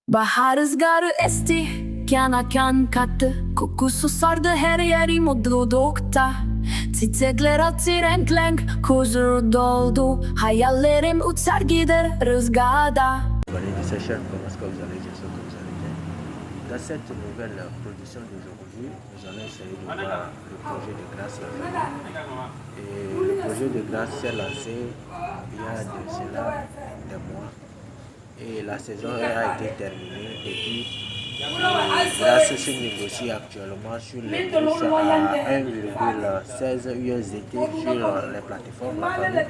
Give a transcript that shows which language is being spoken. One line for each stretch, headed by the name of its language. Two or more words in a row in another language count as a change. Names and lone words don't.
Turkish: Bahar rüzgarı esti, kana kan kattı. Kokusu sardı her yeri mutlulukta. Çiçekler açtı renk renk, huzur doldu. Hayallerim uçar gider rüzgarda.
French: Mes chers, comment est-ce que vous allez? J'espère que vous allez bien. Dans cette nouvelle production d'aujourd'hui, nous allons essayer de voir le projet de Grâce la famille. Et le projet de Grâce s'est lancé il y a de cela des mois. Et la saison a été terminée et puis Grâce se négocie actuellement sur les bourses à 1,16 USDT sur les plateformes La Famille.